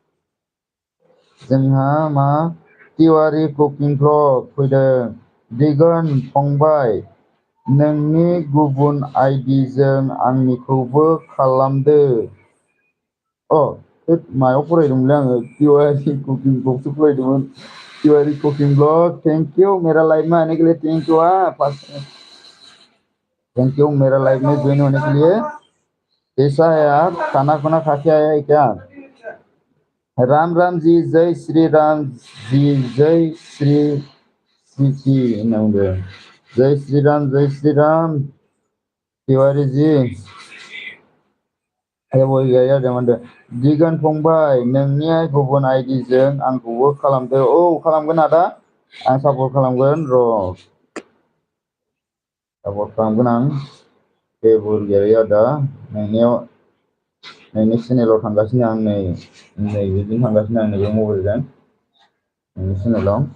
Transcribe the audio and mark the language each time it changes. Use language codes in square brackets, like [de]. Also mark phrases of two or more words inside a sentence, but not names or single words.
[brx] जोंहा मा तिवारि [en] cooking blog [brx] फैदों दिगन फंबाय नोंनि गुबुन आइडिजों आंनिखौबो खालामदो मायाव फरायदोंमोनलै आङो तिवारि कुकिं ब्लगसो फरायदोंमोन [hi] तिवारी कुकिंग ब्लॉग थैंक यू मेरा लाइव में आने के लिए थैंक यू [en] thank you [hi] मेरा लाइव में ज्वाइन होने के लिए कैसा है आप खाना खुना खा के आया है क्या राम राम जी जय श्री राम जी जय श्री श्री जय श्री राम तिवारी जी [brx] बय गैया जादों होनदों दिगन फंबाय नोंनि गुबुन आइडिजों आंखौबो खालामदो खालामगोन आदा आं सापर्ट खालामगोन र' सापर्ट खालामगोन आं जेबो गैया आदा नोंनि चेनेलाव थांगासिनो आं नैबेजों थांगासिनो आं नैबे मबाइलजों नोंनि चेनेलाव